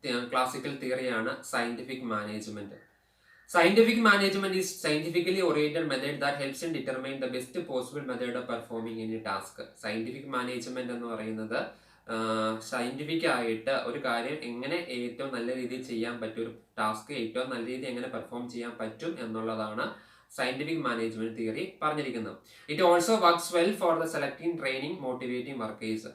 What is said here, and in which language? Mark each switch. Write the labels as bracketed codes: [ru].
[ml] Classical തിയറിയാണ് scientific management. [en] Scientific management is scientifically oriented method that helps in determine the best possible method of performing any task. [ml] Scientific management എന്ന് പറയുന്നത് scientific ആയിട്ട് ഒരു കാര്യം എങ്ങനെ ഏറ്റവും നല്ല രീതിയിൽ ചെയ്യാൻ പറ്റും, ഒരു ടാസ്ക് ഏറ്റവും നല്ല രീതിയിൽ എങ്ങനെ പെർഫോം ചെയ്യാൻ പറ്റും എന്നുള്ളതാണ് സയന്റിഫിക് മാനേജ്മെന്റ് തിയറി പറഞ്ഞിരിക്കുന്നത്. [en] It also works well for the selecting, training, motivating workers.